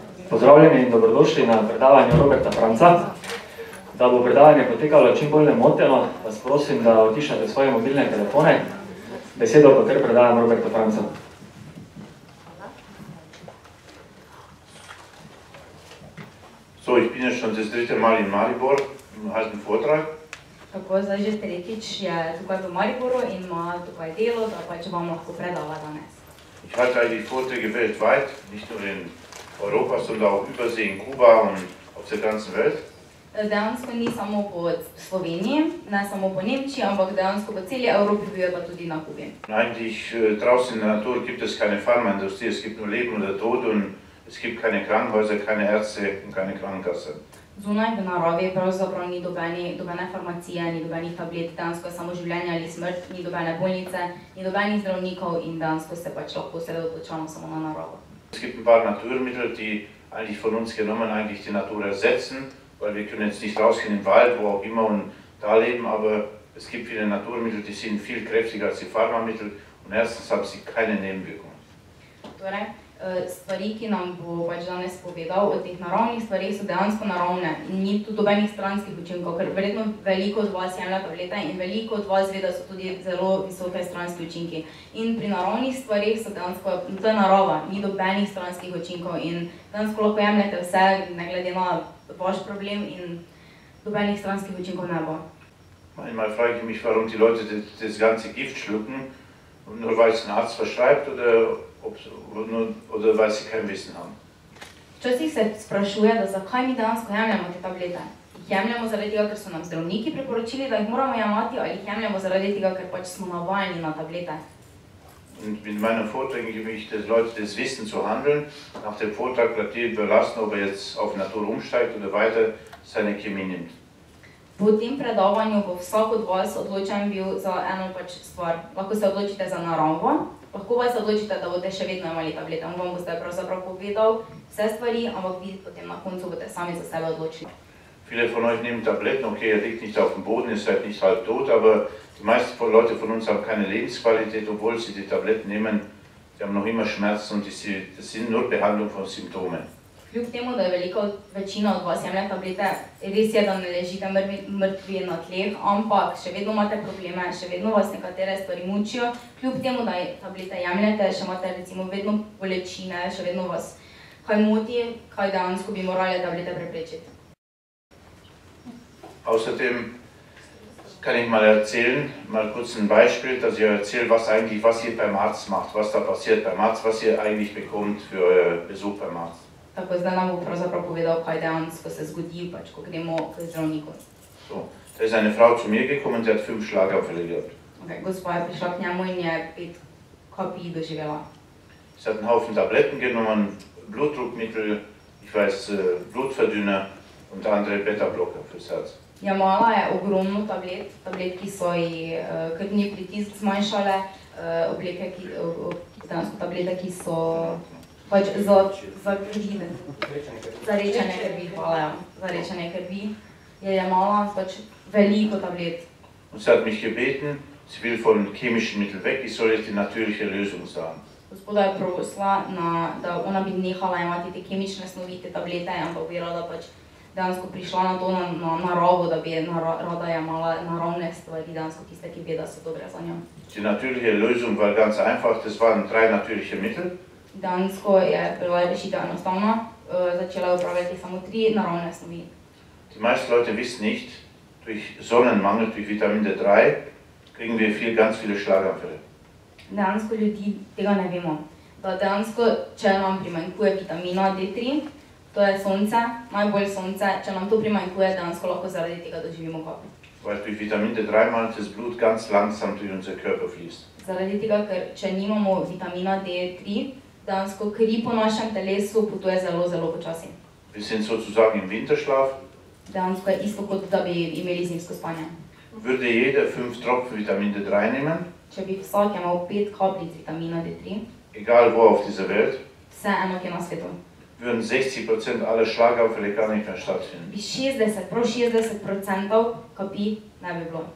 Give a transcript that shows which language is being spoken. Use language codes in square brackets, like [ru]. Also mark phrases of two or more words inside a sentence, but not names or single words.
[sl] Pozdravljeni in dobrodošli na predavanju Roberta Franca. Da bo predavanje potekalo čim bolj nemoteno, vas prosim, da utišate svoje mobilne telefone. Besedo pa kar predajam Roberta Franca. [de] So, ich bin jetzt schon das dritte Mal in Maribor und halte einen Vortrag. [sl] Tako, zdaj že tretjič je tukaj v Mariboru in ima tukaj delo, da pač vam lahko predava danes. [de] Ich halte eigentlich Vorträge weltweit, nicht nur in Europa, sondern auch übersee in Kuba und auf der ganzen Welt. [sl] Dejansko ni samo po Sloveniji, ne samo po Nemčiji, ampak dejansko po celi Evropi bil pa tudi na Kubi. [de] Eigentlich draußen in der Natur gibt es keine Pharmaindustrie, es gibt nur Leben oder Tod und es gibt keine Krankenhäuser, keine Ärzte und keine Krankenkasse. [sl] Zunaj v naravi pravzaprav ni dobene farmacije, ni dobenih tablet, dejansko je samo življenje ali smrt, ni dobene bolnice, ni dobenih zdravnikov in dejansko se pač lahko osredotočamo samo na naravo. [de] Es gibt ein paar Naturmittel, die eigentlich von uns genommen eigentlich die Natur ersetzen, weil wir können jetzt nicht rausgehen im Wald, wo auch immer und da leben, aber es gibt viele Naturmittel, die sind viel kräftiger als die Pharmamittel und erstens haben sie keine Nebenwirkungen. [sl] Torej, stvari, ki nam bo pač danes povedal o teh naravnih stvarih, so dejansko naravne in ni tudi dobenih stranskih učinkov, ker verjetno veliko od vas jemlje tablete in veliko od vas ve, da so tudi zelo visoke stranski učinki. In pri naravnih stvarih so dejansko, to je narava, ni dobenih stranskih učinkov in dejansko lahko jemljete vse, ne glede na vaš problem in dobenih stranskih učinkov ne bo. [de] Manchmal frage ich mich, warum die Leute das ganze Gift schlucken, nur weil es ein Arzt verschreibt oder weil sie kein Wissen haben. [sl] Včasih se sprašuje, da zakaj mi dejansko jemljamo te tablete. Jih jemljamo zaradi tega, ker so nam zdravniki priporočili, da jih moramo jemati, ali jih jemljamo zaradi tega, ker pač smo navajeni na tablete. [de] Und mit meinen Vorträgen gebe ich den Leuten das Wissen zu handeln. Nach dem Vortrag bleibt jedem überlassen, ob jetzt auf Natur umsteigt oder weiter seine Chemie nimmt. [sl] Po tem predavanju bo vsak od vas odločen bil za eno pač stvar. Lahko se odločite za naravo, lahko pa se odločite, da boste še vedno imeli tablete. On vam boste pravzaprav povedal vse stvari, ampak vi potem na koncu boste sami za sebe odločili. [de] Viele von euch nehmen Tabletten, okay, er liegt nicht auf dem Boden, ist halt nicht halb tot, aber die meisten Leute von uns haben keine Lebensqualität, obwohl sie die Tabletten nehmen. Die haben noch immer Schmerzen und das sind nur Behandlung von Symptomen. [sl] Kljub temu, da je večina od vas jemlje tablete, res je, da ne ležite mrtvi na tleh, ampak še vedno imate probleme, še vedno vas nekatere stvari mučijo. Kljub temu, da tablete jemljete, še imate recimo vedno bolečine, še vedno vas kaj moti, kaj dejansko bi morali tablete preprečiti. [de] Außerdem kann ich mal erzählen, mal kurz ein Beispiel, dass ich erzähle, was ihr beim Arzt macht, was da passiert beim Arzt, was ihr eigentlich bekommt für euer Besuch beim Arzt. [sl] Tako zdaj nam bo pravzaprav povedal, kaj dejansko se zgodi, pač, ko gremo k zdravniku. [de] So, da ist eine Frau zu mir gekommen, die hat 5 Schlaganfälle gehabt. [sl] Okay, gospa je prišla k njemu in je 5 kapij doživela. [de] Sie hat einen Haufen Tabletten genommen, Blutdruckmittel, ich weiß, Blutverdünner und andere Beta-Blocker fürs Herz. [sl] Jemala je ogromno tablet, ki so ji krvni pritisk zmanjšale, tablete, ki so pač za krvi, za rečenje krvi, hvala, za rečenje krvi, je jemala pač veliko tablet. [de] Und sie hat mich gebeten, sie will von chemischen Mitteln weg, ich soll jetzt die natürliche Lösung sagen. [sl] Gospoda je prosila, da ona bi nehala jemati te kemične snovi, te tablete, ampak bi rada pač dejansko prišla na to na naravo, da bi rada jemala naravne stvari, dejansko tiste, ki ve, da so dobre za njo. [de] Die natürliche Lösung war ganz einfach, das waren 3 natürliche Mittel. [sl] Dejansko je bila rešitev enostavna, začela upravljati samo 3 naravne snovi. [de] Die meisten Leute wissen nicht, durch Sonnenmangel, durch Vitamin D3, kriegen wir ganz viele Schlaganfälle. [sl] Dejansko ljudi tega ne vemo. Da dejansko, če nam primanjkuje vitamina D3, to je sonce, najbolj sonce, če nam to primanjkuje, dejansko lahko zaradi tega doživimo kapi. [de] Weil durch Vitamin D3 das Blut ganz langsam durch unser Körper fließt. [sl] Zaradi tega, ker če nimamo vitamina D3, dejansko kri po našem telesu potuje zelo, zelo počasi. [de] Wir sind sozusagen im Winterschlaf. [sl] Dejansko je isto, kot da bi imeli zimsko spanje. [de] Würde jeder 5 Tropfen Vitamin D3 nehmen, [sl] če bi vsak imel 5 kapljic vitamina D3, [de] egal wo auf dieser Welt, [sl] vseeno kje na svetu, [de] würden 60% aller Schlaganfälle gar nicht mehr stattfinden. [sl] bi 60% kapi ne bi bilo.